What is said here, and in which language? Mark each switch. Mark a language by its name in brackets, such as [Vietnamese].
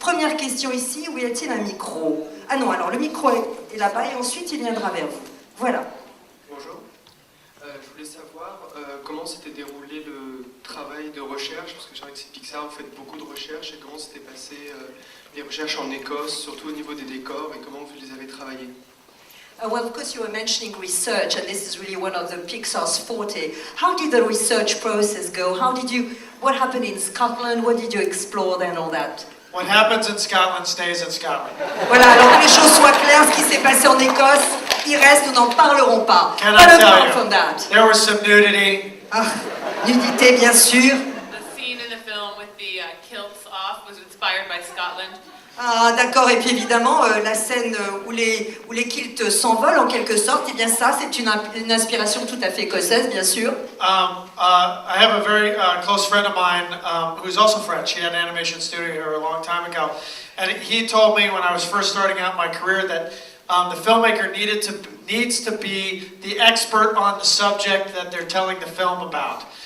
[French] Première question ici, où y a-t-il un micro? Ah non, alors le micro est là-bas et ensuite il viendra vers vous. Voilà. Bonjour. Je voulais savoir comment s'était déroulé le travail de recherche, parce que je sais que c'est Pixar, vous faites beaucoup de recherches, et comment s'étaient passées les recherches en Écosse, surtout au niveau des décors, et comment vous les avez travaillées. [English] Well, of course, you were mentioning research, and this is really one of the Pixar's forte. How did the research process go? What happened in Scotland? What did you explore then, all that? What happens in Scotland stays in Scotland. [French] Voilà, alors que les choses soient claires, ce qui s'est passé en Écosse, il reste, nous n'en parlerons pas. [English] Can I tell you, from that. there was some nudity. [French] Ah, nudité, bien sûr. [English] The scene in the film with the kilts off was inspired by Scotland. [French] Ah, d'accord, et puis évidemment, la scène où les kilts s'envolent en quelque sorte, eh bien ça, c'est une inspiration tout à fait écossaise, bien sûr. [English] I have a very close friend of mine who's also French. He had an animation studio here a long time ago. And he told me when I was first starting out my career that the filmmaker needs to be the expert on the subject that they're telling the film about.